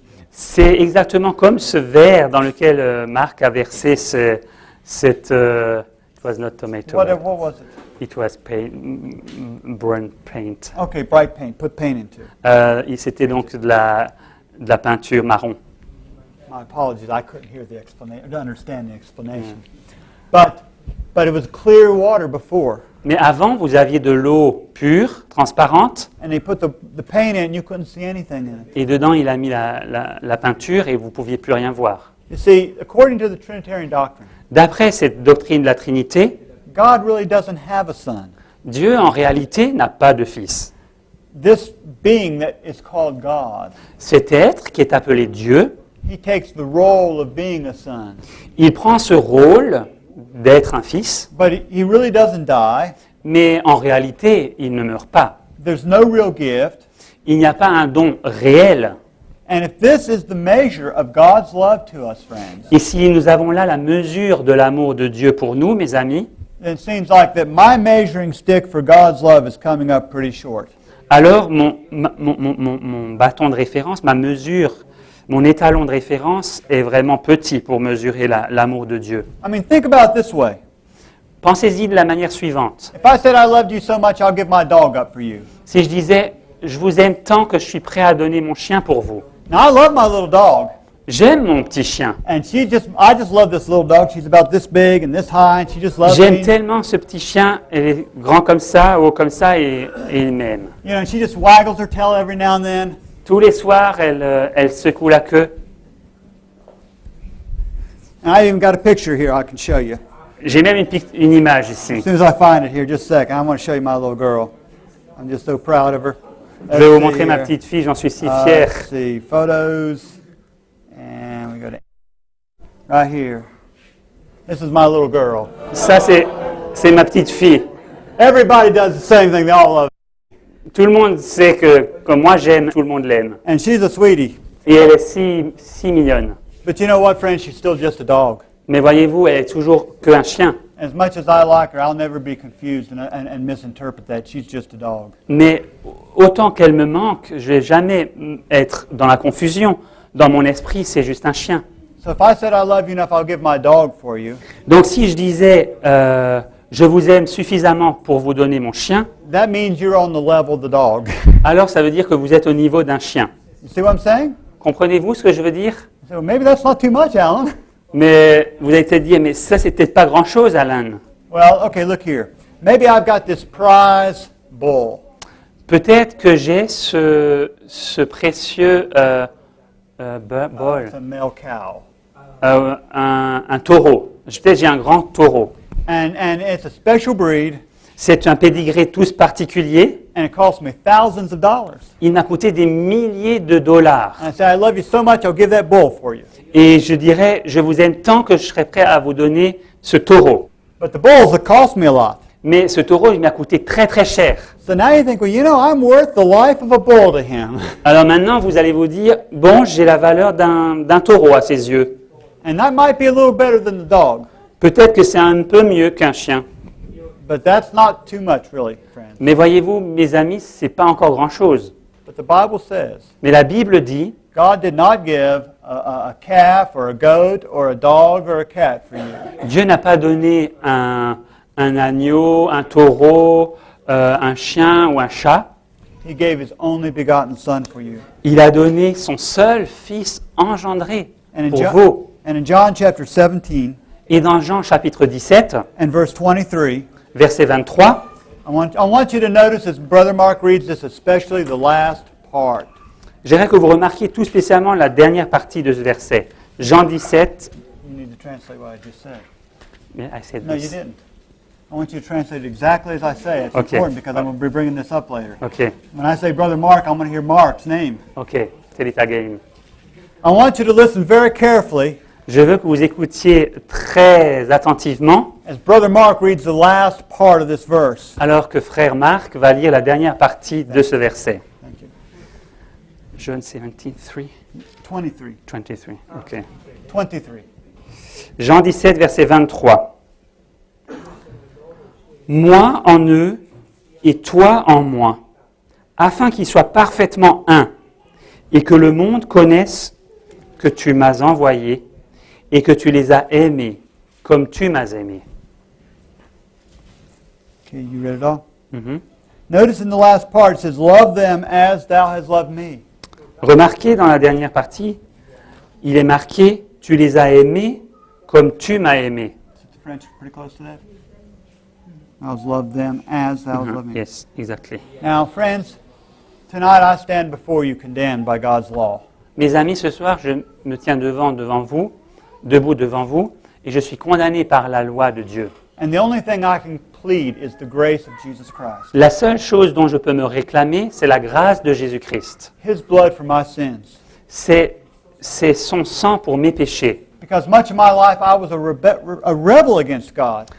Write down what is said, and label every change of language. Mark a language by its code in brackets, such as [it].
[fr] c'est exactement comme ce verre dans lequel Marc a versé cette... [en] it was not tomato. What was it? It was paint, burnt paint. Okay, bright paint. Put paint into it. [fr] C'était donc de la peinture marron. [en] My apologies, I couldn't hear the explanation, understand the explanation. But it was clear water before. [fr] Mais avant, vous aviez de l'eau pure, transparente, [en] And they put the paint in, you couldn't see anything in it. [fr] et dedans, il a mis la peinture et vous ne pouviez plus rien voir. [en] You see, according to the Trinitarian doctrine, [fr] D'après cette doctrine de la Trinité, [en] God really doesn't have a son. [fr] Dieu en réalité n'a pas de fils. [en] This being that is called God, [fr] Cet être qui est appelé Dieu, [en] he takes the role of being a son. [fr] il prend ce rôle d'être un fils, [en] But he really doesn't die. [fr] mais en réalité, il ne meurt pas. [en] There's no real gift. [fr] Il n'y a pas un don réel. [en] And if this is the measure of God's love to us, friends, [fr] Et si nous avons là la mesure de l'amour de Dieu pour nous, mes amis, [en] then it seems like that my measuring stick for God's love is coming up pretty short. [fr] alors mon bâton de référence, ma mesure, mon étalon de référence est vraiment petit pour mesurer l'amour de Dieu. [en] I mean, think about it this way. [fr] Pensez-y de la manière suivante. [en] If I said I loved you so much, I'll give my dog up for you. [fr] Si je disais, je vous aime tant que je suis prêt à donner mon chien pour vous. [en] Now, I love my little dog. [fr] J'aime mon petit chien. [en] And I just love this little dog. She's about this big and this high, and she just loves [fr] J'aime [en] me. [fr] tellement ce petit chien, il est grand comme ça, haut comme ça, et il m'aime. [en] You know, and she just waggles her tail every now and then. [fr] Tous les soirs, elle secoue la queue. [en] And I even got a picture here I can show you. [fr] J'ai même une image ici. [en] As soon as I find it here, just a second, I want to show you my little girl. I'm just so proud of her. [fr] Je vais vous montrer ma petite fille, j'en suis si fier. [en] Let's see, photos, and we go to right here. This is my little girl. [fr] Ça, c'est ma petite fille. [en] Everybody does the same thing. They all love her. [fr] Tout le monde sait que, comme moi j'aime, tout le monde l'aime. [en] And she's a sweetie. [fr] Et elle est si mignonne. [en] But you know what, friends? She's still just a dog. [fr] Mais voyez-vous, elle est toujours qu'un chien. [en] As much as I like her, I'll never be confused and misinterpret that. She's just a dog. [fr] Mais autant qu'elle me manque, je vais jamais être dans la confusion. Dans mon esprit, c'est juste un chien. [en] So if I said I love you enough, I'll give my dog for you. [fr] Donc si je disais, je vous aime suffisamment pour vous donner mon chien, [en] That means you're on the level of the dog. [fr] alors ça veut dire que vous êtes au niveau d'un chien. [en] You see what I'm saying? [fr] Comprenez-vous ce que je veux dire? [en] So maybe that's not too much, Alan. [fr] Mais vous allez peut-être dire, mais ça c'est peut-être pas grand-chose, Alan. [en] Well, okay, look here. Maybe I've got this prize bull. [fr] Peut-être que j'ai ce précieux bol, It's a male cow. un taureau. Peut-être j'ai un grand taureau. [en] And it's a special breed, [fr] C'est un pédigré tous particulier. [en] and it cost me thousands of dollars. [fr] Il m'a coûté des milliers de dollars. [en] And I say, I love you so much, I'll give that bull for you. [fr] Et je dirais, je vous aime tant que je serais prêt à vous donner ce taureau. [en] But the bulls, it cost me a lot. [fr] Mais ce taureau, il m'a coûté très très cher. [en] So now you think, well, you know, I'm worth the life of a bull to him. [fr] Alors maintenant, vous allez vous dire, bon, j'ai la valeur d'un taureau à ses yeux. [en] And that might be a little better than the dog. [fr] Peut-être que c'est un peu mieux qu'un chien. [en] But that's not too much, really, friends. [fr] Mais voyez-vous, mes amis, c'est pas encore grand-chose. [en] But the Bible says [fr] Mais la Bible dit, [en] God did not give a calf or a goat or a dog or a cat for you. [fr] Dieu n'a pas donné un agneau, un taureau, un chien ou un chat. [en] He gave his only begotten Son for you. [fr] Il a donné son seul fils engendré pour vous. [en] And in John chapter 17 [fr] Et dans Jean chapitre 17, [en] and verse 23, [fr] verset 23, [en] I want you to notice as Brother Mark reads this, especially the last part. [fr] j'aimerais que vous remarquiez tout spécialement la dernière partie de ce verset. Jean 17. [en] You need to translate what I just said. I said No, you this. didn't. I want you to translate it exactly as I say. It's Okay. important because I'm going to be bringing this up later. Ok, When I say Brother Mark, I'm going to hear Mark's name. ok, tell it again. I want you to listen very carefully [fr] Je veux que vous écoutiez très attentivement, [en] as Brother Mark reads the last part of this verse. [fr] alors que frère Marc va lire la dernière partie de ce verset. [en] Thank you. John 17, 3, 23. 23, ok. 23. [fr] Jean 17, verset 23. Moi en eux et toi en moi, afin qu'ils soient parfaitement un, et que le monde connaisse que tu m'as envoyé et que tu les as aimés comme tu m'as aimé. [en] Okay, you read it all? Mhm. Notice in the last part it says, "Love them as thou hast loved me." [fr] Remarquez dans la dernière partie, il est marqué « Tu les as aimés comme tu m'as aimé [en] Is the French pretty close to that? I was loved them as thou hast loved me. Yes, exactly. Now, friends, tonight I stand before you condemned by God's law. [fr] Mes amis, ce soir, je me tiens devant vous debout devant vous et je suis condamné par la loi de Dieu. [en] And the only thing I can plead is the grace of Jesus Christ. [fr] La seule chose dont je peux me réclamer, c'est la grâce de Jésus-Christ. [en] His blood for my sins. [fr] C'est son sang pour mes péchés. [en] Because much of my life I was a rebel against God.